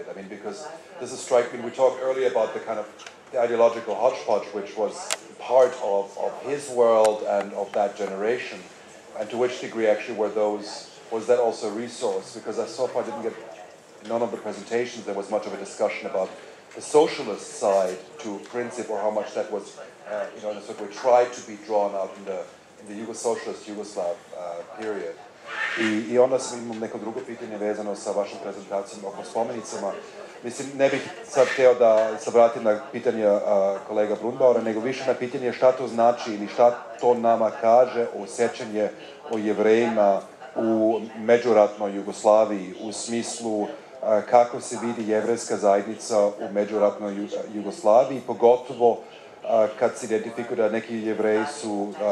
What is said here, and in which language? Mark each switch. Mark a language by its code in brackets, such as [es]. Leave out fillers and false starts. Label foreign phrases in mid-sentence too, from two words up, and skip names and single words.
[en] I mean, because this is striking. We talked earlier about the kind of the ideological hodgepodge, which was part of his world and of that generation, and to which degree actually was that also a resource? Because I so far didn't get, none of the presentations there was much of a discussion about the socialist side to Princip, or how much that was, in a certain way, tried to be drawn out in the Yugo-socialist Yugoslav period. [sr] I onda sam imao neko drugo pitanje vezano sa vašom prezentacijom oko spomenicama. Mislim, ne bih sad hteo da se vratim na pitanje kolega Brunbauera, nego više na pitanje šta to znači ili šta to nama kaže o sećanje o Jevrejima u međuratnoj Jugoslaviji, u smislu kako se vidi jevrejska zajednica u međuratnoj Jugoslaviji, pogotovo kad se identifikuje da neki Jevreji su